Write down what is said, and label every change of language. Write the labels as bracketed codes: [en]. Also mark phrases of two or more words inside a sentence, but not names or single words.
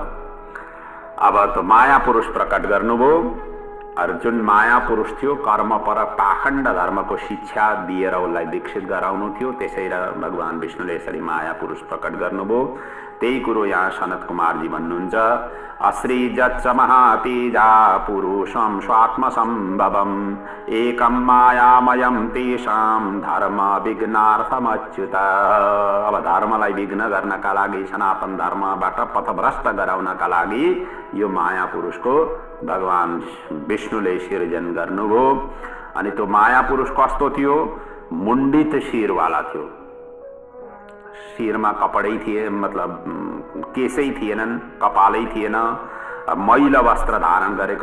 [ne] अब त माया पुरुष प्रकट गर्नुभयो। जुन माया पुरुष थियो कर्मपर पाखण्ड धर्मको शिक्षा दिएर उसलाई विकसित गराउनु थियो, त्यसैले भगवान विष्णुले यसरी माया पुरुष प्रकट गर्नुभयो। त्यही कुरो यहाँ सनत कुमारजी भन्नुहुन्छ, [sa] अश्रीजच्च महातेजा पुरुषं स्वात्मसम्भवम् एकं मायामयं तेषां धर्म विघ्नार्थमच्युत। [ne] अब धर्मलाई विघ्न गर्नका लागि, सनातन धर्मबाट पथभ्रष्ट गराउनका लागि यो माया पुरुषको भगवान विष्णुले सिर्जन गर्नुभयो। अनि त्यो माया पुरुष कस्तो थियो? मुण्डित शिरवाला थियो, शिरमा कपडै थिए, मतलब केसै थिएनन्, कपालै थिएन, मैला वस्त्र धारण गरेको